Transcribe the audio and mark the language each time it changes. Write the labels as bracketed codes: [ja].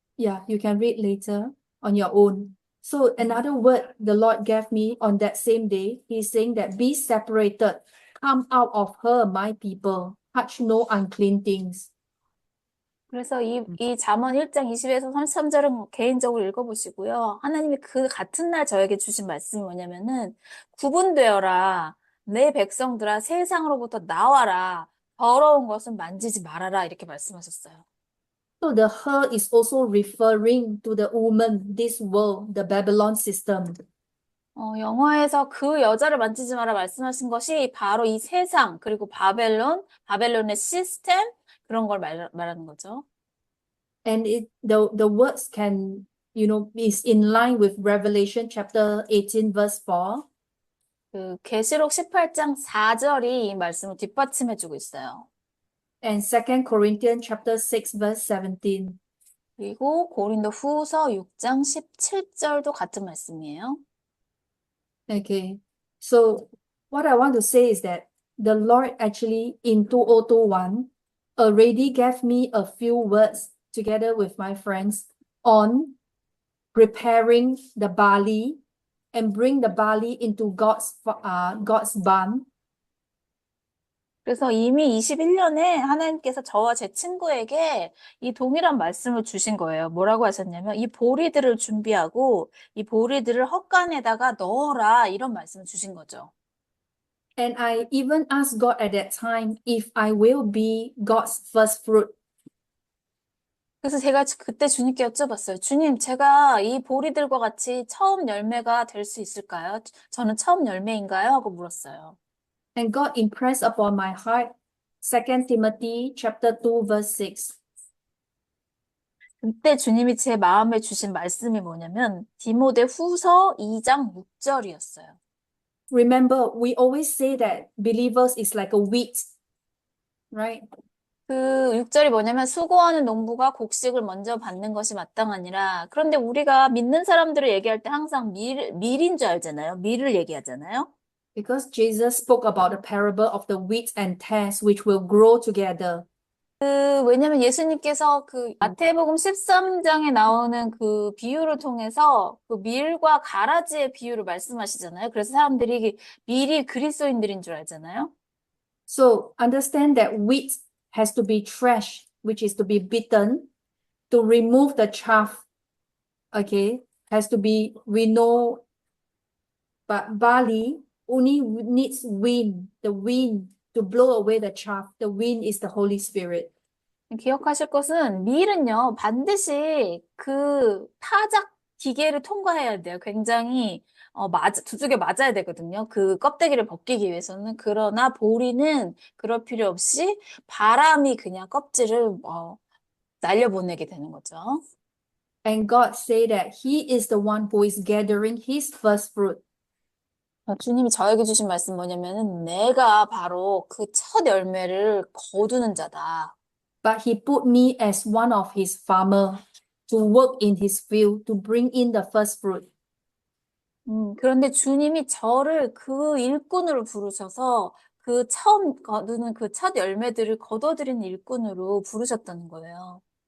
[en] Yeah, you can read later on your own. So another word the Lord gave me on that same day, He's saying that be separated, come out of her, my people, touch no unclean things. [ko] 그래서 이 잠언 1장 20에서 33절은 개인적으로 읽어보시고요. 하나님이 그 같은 날 저에게 주신 말씀이 뭐냐면은 구분되어라. 내 백성들아 세상으로부터 나와라. 더러운 것은 만지지 말아라. 이렇게 말씀하셨어요. [en] So the her is also referring to the woman, this world, the Babylon system. [ko] 영화에서 그 여자를 만지지 마라 말씀하신 것이 바로 이 세상, 그리고 바벨론의 시스템, 그런 걸 말하는 거죠. [en] And the words can is in line with Revelation chapter 18, verse 4. [ko] 그 계시록 18장 4절이 이 말씀을 뒷받침해주고 있어요. [en] And 2 Corinthians chapter 6, verse 17. [ko] 그리고 고린도 후서 6장 17절도 같은 말씀이에요. [en] Okay. So what I want to say is that the Lord actually in 2021 already gave me a few words together with my friends on preparing the barley and bring the barley into God's barn. [ko] 그래서 이미 21년에 하나님께서 저와 제 친구에게 이 동일한 말씀을 주신 거예요. 뭐라고 하셨냐면 이 보리들을 준비하고 이 보리들을 헛간에다가 넣어라 이런 말씀을 주신 거죠. [en] And I even asked God at that time if I will be God's first fruit. [ko] 그래서 제가 그때 주님께 여쭤봤어요. 주님, 제가 이 보리들과 같이 처음 열매가 될 수 있을까요? 저는 처음 열매인가요? 하고 물었어요. [en] And God impressed upon my heart 2 Timothy chapter 2 verse 6. [ko] 그때 주님이 제 마음에 주신 말씀이 뭐냐면 디모데 후서 2장 6절이었어요. [en] Remember, we always say that believers is like a wheat, right? [ko] 그 6절이 뭐냐면 수고하는 농부가 곡식을 먼저 받는 것이 마땅하니라. 그런데 우리가 믿는 사람들을 얘기할 때 항상 밀인 줄 알잖아요. 밀을 얘기하잖아요. [en] Because Jesus spoke about the parable of the wheat and tares which will grow together. [ko] 왜냐면 예수님께서 그 마태복음 13장에 나오는 그 비유를 통해서 그 밀과 가라지의 비유를 말씀하시잖아요. 그래서 사람들이 밀이 그리스도인들인 줄 알잖아요. [en] So understand that wheat has to be threshed, which is to be beaten to remove the chaff. Okay, has to be, we know, but barley only needs wind, the wind to blow away the chaff. The wind is the Holy Spirit. [ko] 기억하실 것은 밀은요, 반드시 그 타작 기계를 통과해야 돼요. 굉장히 두둑에 맞아야 되거든요. 그 껍데기를 벗기기 위해서는. 그러나 보리는 그럴 필요 없이 바람이 그냥 껍질을 날려보내게 되는 거죠. [en] And God said that He is the one who is gathering His first fruit. [ko] 주님이 저에게 주신 말씀 뭐냐면은 내가 바로 그 첫 열매를 거두는 자다. [en] But He put me as one of His farmer to work in His field to bring in the first fruit. [ko] 그런데 주님이 저를 그 일꾼으로 부르셔서 그 처음 거두는 그 첫 열매들을 거둬들이는 일꾼으로 부르셨다는 거예요.